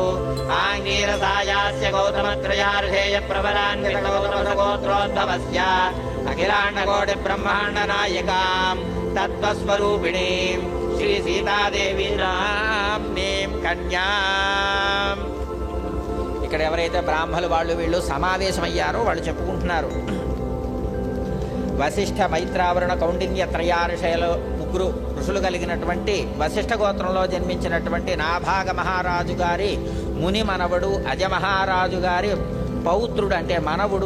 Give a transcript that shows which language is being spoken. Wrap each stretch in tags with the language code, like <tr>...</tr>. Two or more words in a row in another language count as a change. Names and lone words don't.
<sa>आंगीरसायास्य गौतमत्रयार्षेय प्रवरान्वित गौतमसगोत्रोद्भवस्य अखिलांड कोटि ब्रह्मांड नायिकां तत्त्वस्वरूपिणीं श्री सीतादेवी नाम्नीं कन्यां।</sa> <te>ఇక్కడ ఎవరైతే బ్రాహ్మణులు వాళ్ళు వీళ్ళు సమావేశమయ్యారో వాళ్ళు చెప్పుకుంటున్నారు. వశిష్ఠ మైత్రావరుణ కౌండిన్య త్రయార్షేయులు ముగ్గురు ఋషులు కలిగినటువంటి వశిష్ఠ గోత్రంలో జన్మించినటువంటి నాభాగ మహారాజు గారి ముని మనవడు అజమహారాజు గారి పౌత్రుడు అంటే మనవుడు</te>